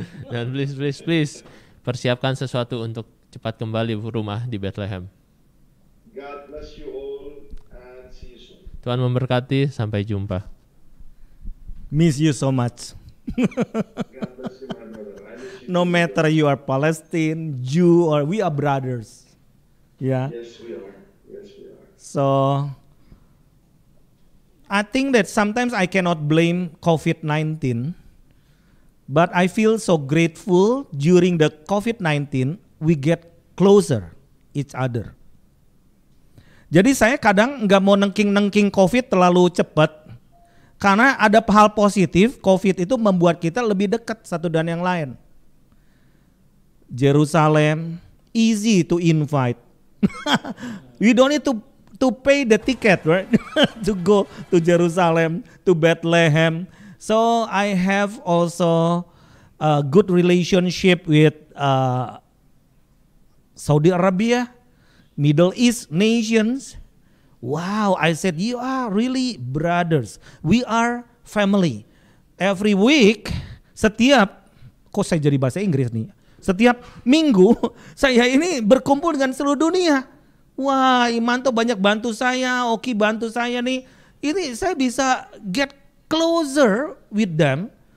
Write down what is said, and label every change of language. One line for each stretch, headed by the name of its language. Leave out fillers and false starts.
Indonesian: Dan please persiapkan sesuatu untuk cepat kembali ke rumah di Bethlehem.
English: God bless you all and see you soon.
Indonesian: Tuhan memberkati, sampai jumpa.
English: Miss you so much. God bless you, my brother. I miss you. No matter you are Palestine, Jew, or we are brothers. Yeah. Yes, we are. Yes, we are. So I think that sometimes I cannot blame COVID-19, but I feel so grateful during the COVID-19 we get closer each other.
Indonesian: Jadi saya kadang nggak mau nengking COVID terlalu cepat, karena ada hal positif. COVID itu membuat kita lebih dekat satu dan yang lain.
English: Jerusalem easy to invite. We don't need to pay the ticket, right? To go to Jerusalem, to Bethlehem. So I have also a good relationship with Saudi Arabia, Middle East nations. Wow, I said, you are really brothers. We are family. Every week,
Indonesian: kok saya jadi bahasa Inggris nih? Setiap minggu, saya ini berkumpul dengan seluruh dunia. Wah, Imanto banyak bantu saya, Oki bantu saya nih. Ini saya bisa
English: get closer with them.